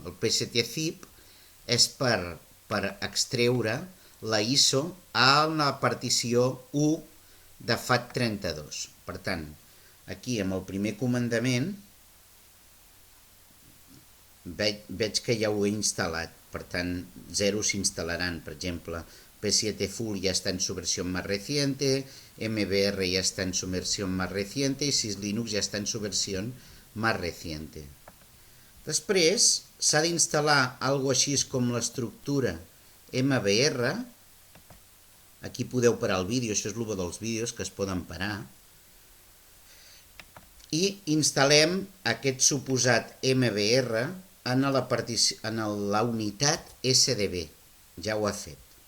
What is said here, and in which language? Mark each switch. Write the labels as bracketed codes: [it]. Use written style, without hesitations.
[ca] El PSTzip és per extreure la ISO a la partició 1 de FAT32. Per tant, aquí amb el primer comandament veig que ja ho he instal·lat, per tant 0 s'instal·laran. Per exemple, [es] P7 Full ya está en su versión más reciente, MBR ya está en su versión más reciente y SysLinux ya está en su versión más reciente. [ca] Després s'ha d'instal·lar alguna cosa així com l'estructura MBR. Aquí podeu parar el vídeo, això és el bo dels vídeos, que es poden parar. I instal·lem aquest suposat MBR en la unitat SDB. Ja ho ha fet.